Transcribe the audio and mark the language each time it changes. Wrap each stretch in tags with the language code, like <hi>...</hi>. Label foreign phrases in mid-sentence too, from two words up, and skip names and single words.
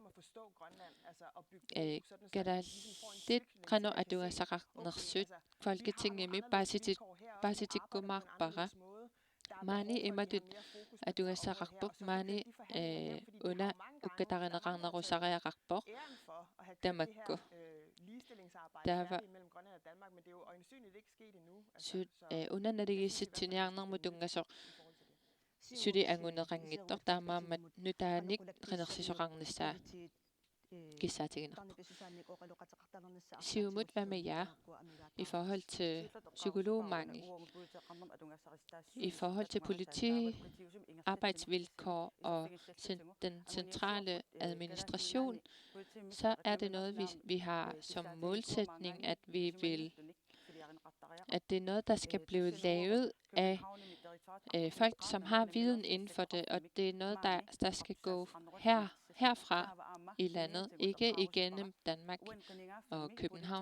<kl>gadaallit qanu atungassaqarnersut Folketingimi pasitikkumaarpara maani imatut atungassaqarpoq maani una ukkatarineqarnerusariaqarpoq tamakku taava una naligissitsiniarnermu tungasoq suli anguneqanngittor taamaammat nutaanik qinersisoqarnissaa kissaatiginer.</kl> <da>Siumut, hvad med jer i forhold til psykologmangel, i forhold til politiarbejdsvilkår og den centrale administration, så er det noget, vi har som målsætning, at det er noget, der skal blive lavet af folk, som har viden inden for det, og det er noget, der skal gå herfra i landet, ikke igennem Danmark og København.</da>